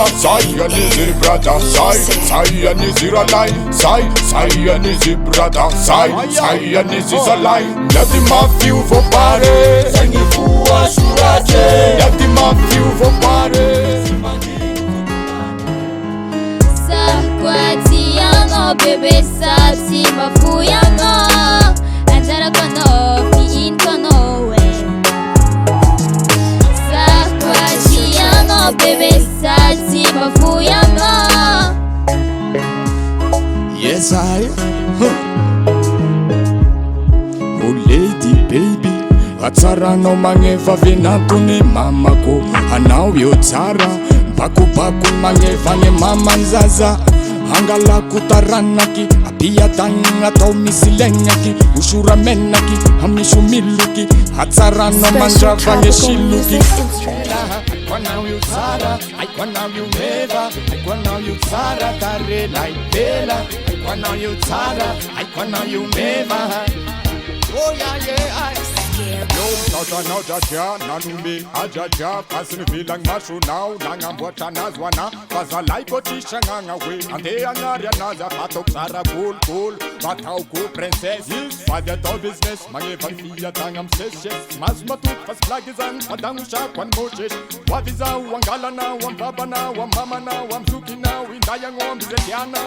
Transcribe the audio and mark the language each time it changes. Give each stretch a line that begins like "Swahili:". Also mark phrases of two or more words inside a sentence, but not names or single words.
Malagasy: Say anizy brada, say anizy ralay, say anizy brada, say anizy zalay. Miady mafio vao pare, zay gny voasoratre, miady mafio vao pare. Sakwatiano bebe sapsi mafuyano, anjara kono fiin kono we. Sakwatiano bebe sapsi mafuyano.
English: Yes I Oh lady baby,
Malagasy: atsaranao magnefa venantony mamako, anao eo tsara bakobako magnefa ne maman zaza. Angalako taranaky, apiatagny atao misy legnaky, osora menaky, amiso miloky, atsaranao mandravagny siloky. Aiko anao io tsara, aiko anao io meva, aiko anao io tsara tarela ipela, aiko anao io tsara, aiko anao io meva. Oh yeah yeah. Natanao jaja, nanome ajaja, fasiny vilagny masonao, nagnamboatra anazy hoana, fa zalay koa tsisy agnagna hoe andeha agnary anazy ataoko tsara gologolo, mataoko princesse, fady atao business, magneva ny fiatagna amy sesesy, maso matoky fa sy blagy zany, fadagnosiako any môtresy, hoavy zao angalanao, am babanao, am mamanao, am zokinao, indayagno amby retianao.